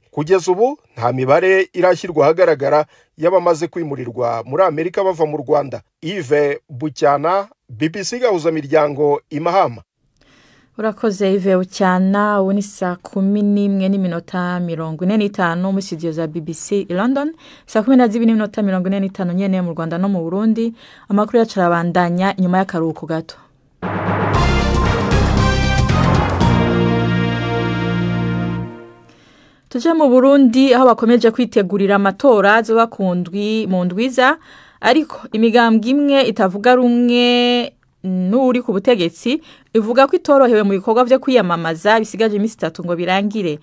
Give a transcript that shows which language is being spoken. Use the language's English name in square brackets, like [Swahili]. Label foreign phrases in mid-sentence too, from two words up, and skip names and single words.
[Kinyarwanda] Kugeza ubu nta mibare irashyirwa ahagaragara y'abamaze kwimurirwa muri Amerika bava mu Rwanda. Yves Bucyana, BBC Gahuzamiryango, Imahama. Urakoze Yves Bucyana. Ubu ni saa 11:45 muri studio za BBC i London, [Rundi] saa 12:45 nyene mu Rwanda no mu Burundi. Amakuru yacu arabandanya nyuma y'akaruhuko gato. Tuje mu Burundi aho bakomeje kwitegurira amatora zo bakundwi mu ndwiza, ariko imigambwe imwe itavuga rumwe n'uri ku butegetsi ivuga ko itorohewe mu bikorwa byo kwiyamamaza bisigaje iminsi 3 ngo birangire.